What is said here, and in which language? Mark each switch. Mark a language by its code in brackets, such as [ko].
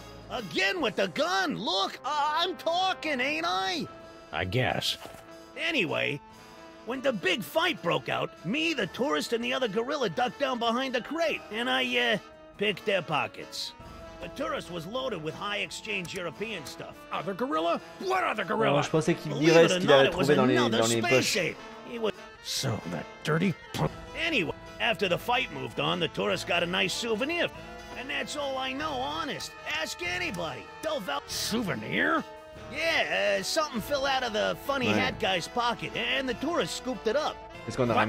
[en] Again with the gun. Look, I'm talking, ain't I? I guess. Anyway, when the big fight broke out, me, the tourist, and the other gorilla ducked down behind a crate, and I, picked their pockets. The tourist was loaded with high-exchange European stuff. Other gorilla? What other gorilla? [fr] Oh, je pensais qu'il dirait ce qu'il avait trouvé dans les poches. [en] So that dirty punk. Anyway, after the fight moved on, the tourist got a nice souvenir. And that's all I know, honest. Ask anybody. They'll Souvenir? Yeah, something fell out of the funny [fr] Ouais. [en] hat guy's pocket, and the tourist scooped it up. [fr] Qu'est-ce qu'on a [en] What